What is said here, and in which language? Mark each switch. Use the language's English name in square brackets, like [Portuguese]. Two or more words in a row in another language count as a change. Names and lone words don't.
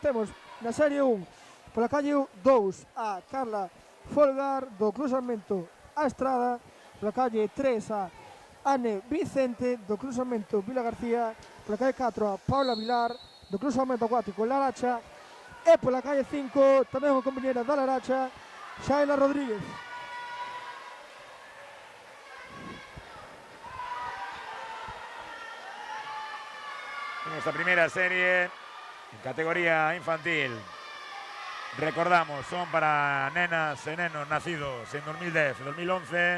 [Galician] Temos na serie 1 pola calle 2 a Carla Folgar do cruzamento a Estrada. Pola calle 3 a Ane Vicente do cruzamento Vila García. Pola calle 4 a Paula Vilar do cruzamento acuático Laracha. E pola calle 5 tamén unha compañera da Laracha, Shaila Rodríguez. [Spanish] Nuestra primera serie en categoría infantil. [Galician] Recordamos, son para nenas e nenos nacidos en 2010 e 2011.